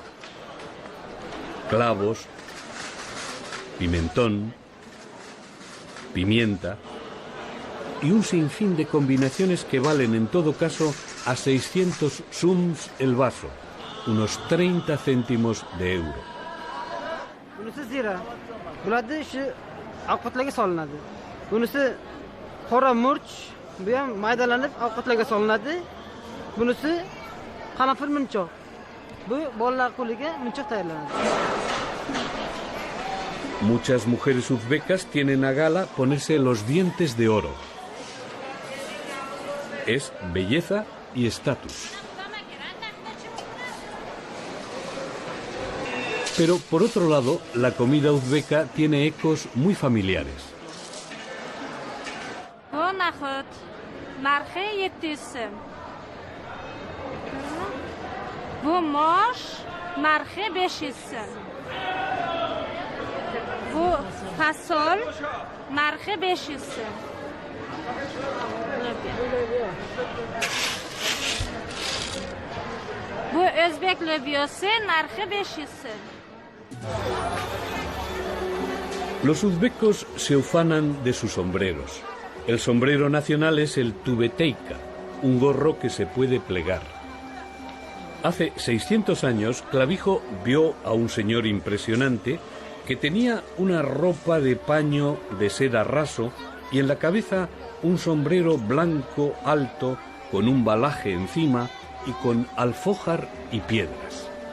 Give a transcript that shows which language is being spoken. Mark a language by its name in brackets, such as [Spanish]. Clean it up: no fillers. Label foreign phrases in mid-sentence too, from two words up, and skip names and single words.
[Spanish] Clavos, pimentón, pimienta y un sinfín de combinaciones que valen en todo caso a 600 sums el vaso, unos 30 céntimos de euro. [Uzbek] Bunisi zira. Bularda shu ovqatlarga solinadi. Bunisi qora murch, bu ham maydalanib ovqatlarga solinadi. Bunisi qanafir munchoq. Bu bolalar qo'liga munchoq tayyorlanadi. [Spanish] Muchas mujeres uzbecas tienen a gala ponerse los dientes de oro. Es belleza y estatus. Pero por otro lado, la comida uzbeca tiene ecos muy familiares. [Uzbek] Bu mosh narxi 500 so'm. Bu fasol narxi 500 so'm. Bu o'zbek lobyosi narxi 500 so'm. [Spanish] Los uzbecos se ufanan de sus sombreros. El sombrero nacional es el tubeteika, un gorro que se puede plegar. Hace 600 años, Clavijo vio a un señor impresionante que tenía una ropa de paño de seda raso y en la cabeza un sombrero blanco alto con un balaje encima y con alfojar y piedras.